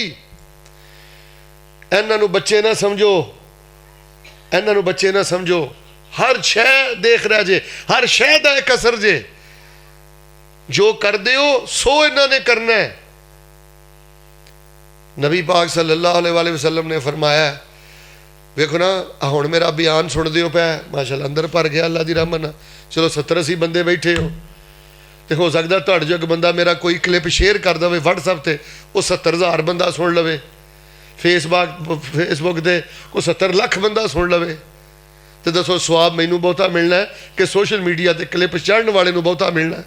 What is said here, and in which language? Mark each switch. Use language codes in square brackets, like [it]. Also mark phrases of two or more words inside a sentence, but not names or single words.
[pa] ایہناں نوں بچے نہ سمجھو، ایہناں نوں بچے نہ سمجھو. ہر شے دیکھ رہا جے، ہر شے دا اک اثر جے، جو کردے ہو سو ایہناں نے کرنا ہے. نبی پاک [ar] صلى الله عليه وسلم [pa] نے فرمایا، ویکھو نا ہن میرا بیان سندے ہو پئے، ماشاءاللہ اندر بھر گیا اللہ دی رحمت نال. چلو 70-80 بندے بیٹھے ہو، تے ہو سکدا تہاڈے جو اک بندہ میرا کوئی کلپ شیئر کر دے WhatsApp تے، او 70,000 بندہ سن لوے. فیس بک تے کوئی 70 لکھ بندہ سن لوے، تے دسو ثواب مینوں بہتا ملنا ہے کہ [en] social media [pa] تے کلپ چڑھن والے نوں بہتا ملنا ہے?